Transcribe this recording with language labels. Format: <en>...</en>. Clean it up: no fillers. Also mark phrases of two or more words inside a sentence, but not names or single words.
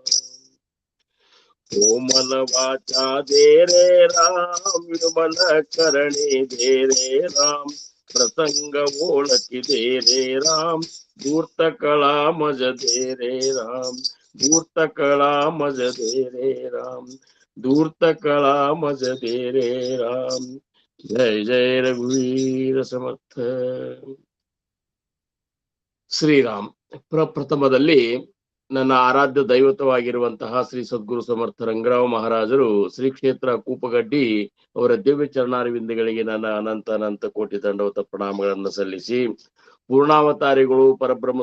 <mr>कोमल वाचा दे रे राम, विमल करणे दे रे राम, प्रसंग ओळखी दे रे राम, धूर्त कळा मज दे रे राम, धूर्त कळा मज दे रे राम, धूर्त कळा मज दे रे राम। जय जय रघुवीर समर्थ। ಶ್ರೀರಾಮ್.</mr> <kn>ಪ್ರಪ್ರಥಮದಲ್ಲಿ ನನ್ನ ಆರಾಧ್ಯ ದೈವತವಾಗಿರುವಂತಹ ಶ್ರೀ ಸದ್ಗುರು ಸಮರ್ಥ ರಂಗರಾವ್ ಮಹಾರಾಜರು ಶ್ರೀ ಕ್ಷೇತ್ರ ಕೂಪಗಡ್ಡಿ ಅವರ ದಿವ್ಯ ಚರಣಾರವಿಂದಗಳಿಗೆ ನನ್ನ ಅನಂತ ಅನಂತ ಕೋಟಿ ದಂಡವತ ಪ್ರಣಾಮಗಳನ್ನು ಸಲ್ಲಿಸಿ, ಪೂರ್ಣಾವತಾರಿಗಳು ಪರಬ್ರಹ್ಮ</kn>